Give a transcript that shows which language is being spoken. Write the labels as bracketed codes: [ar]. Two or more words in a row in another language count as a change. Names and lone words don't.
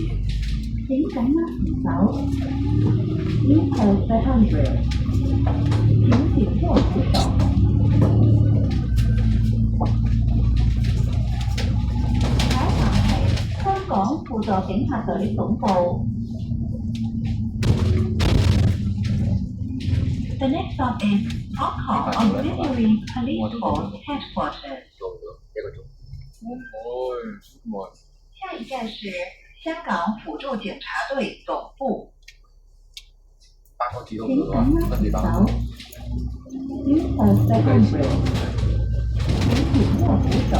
[yue] 請緊握扶手。East 500。請緊握扶手。下一站係香港輔助警察隊總部。 [en] The next stop is Hong Kong Auxiliary Police Force Headquarters。 [yue] 用咗1個鐘。冇。下一站是香港輔助警察隊總部。 8個字都請冇啊，緊握扶跟住打。手。East 500。請緊握扶手。